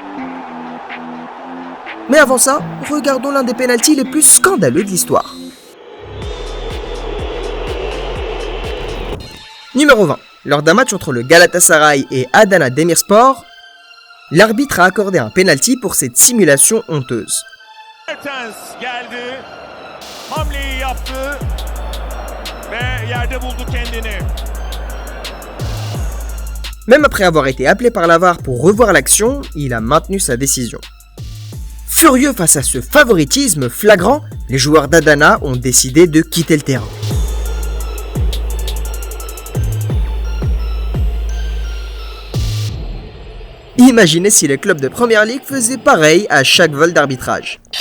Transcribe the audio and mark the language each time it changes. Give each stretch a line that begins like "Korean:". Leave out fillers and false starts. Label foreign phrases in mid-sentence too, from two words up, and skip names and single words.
French: Mais avant ça, regardons l'un des pénaltys les plus scandaleux de l'histoire. Numéro 20. Lors d'un match entre le Galatasaray et Adana Demirspor, l'arbitre a accordé un pénalty pour cette simulation honteuse.
Turkish: Hamleyi yaptı ve yerde buldu kendini.
French: Même après avoir été appelé par la VAR pour revoir l'action, il a maintenu sa décision. Furieux face à ce favoritisme flagrant, les joueurs d'Adana ont décidé de quitter le terrain. Imaginez si les clubs de Premier League faisaient pareil à chaque vol d'arbitrage.